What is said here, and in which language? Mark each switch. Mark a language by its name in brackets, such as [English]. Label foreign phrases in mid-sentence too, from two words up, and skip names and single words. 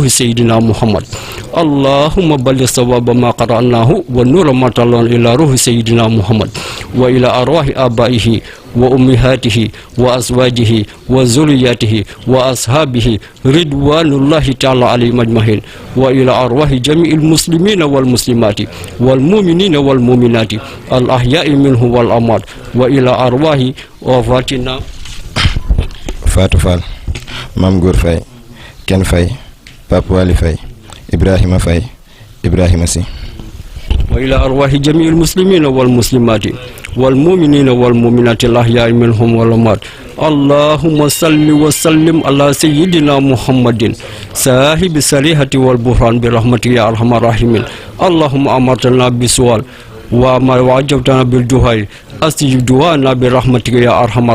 [Arabic] سيدنا محمد اللهم بلغ صواب ما قرأناه والنور ما تلونا إلى روح سيدنا محمد وإلى أرواح آبائه وأمهاته وأزواجه وذرياته وأصحابه رضوان الله تعالى عليهم أجمعين وإلى أرواح جميع المسلمين والمسلمات والمؤمنين والمؤمنات الأحياء منه والأموات وإلى أرواح وفاتنا Fatou Fall Mame Goor Faye Ken Faye Pape Wali Faye Ibrahima Faye Ibrahima Sy وإلى أرواح جميع المسلمين والمسلمات والمؤمنين والمؤمنات الأحياء منهم والأموات اللهم صل وسلم على سيدنا محمد صاحب الصريحة والبرهان برحمتك يا أرحم الراحمين اللهم أمرتنا بالسؤال وعجبتنا بالدعاء أستجب دعاءنا برحمتك يا أرحم